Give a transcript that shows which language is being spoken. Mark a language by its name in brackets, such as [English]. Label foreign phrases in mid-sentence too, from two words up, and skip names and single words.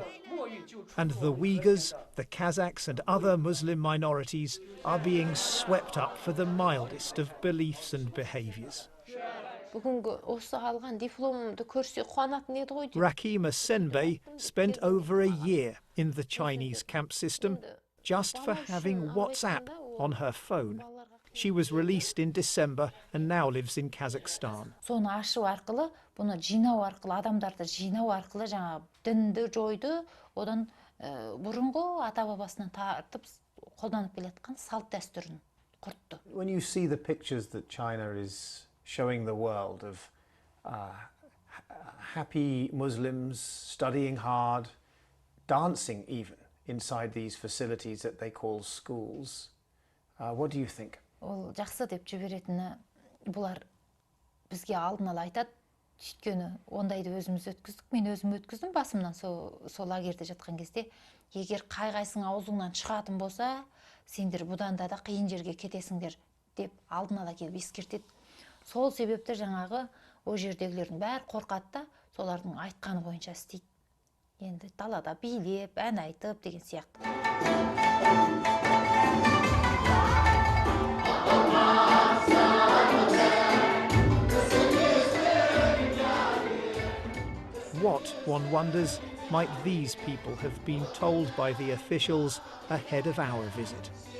[English] And the Uyghurs, the Kazakhs and other Muslim minorities are being swept up for the mildest of beliefs and behaviours. Rakima Senbei spent over a year in the Chinese camp system just for having WhatsApp on her phone. She was released in December and now lives in Kazakhstan. [Kazakh] Соны ашу арқылы, бұны жинау арқылы, адамдарды жинау арқылы жаңа дінді жойды, одан бұрынғы ата бабасынан тартып қолданып келатқан салт дәстүрін құртты. [English] When you see the pictures that China is showing the world of happy Muslims studying hard, dancing even inside these facilities that they call schools, what do you think? [Kazakh] Ол жақсы деп жіберетіні, бұлар бізге алдын ала айтады, өйткені ондайды өзіміз өткіздік, мен өзім өткіздім басымнан сол лагерьде жатқан кезде, егер қай-қайсың аузыңнан шығатын болса, сендер бұдан да қиын жерге кетесіңдер деп алдын ала келіп ескертеді. Сол себепті жаңағы о жердегілердің бәрі қорқады да, солардың айтқаны бойынша істейді. Енді далада билеп, ән айтып деген сияқты. [English] What, one wonders, might these people have been told by the officials ahead of our visit?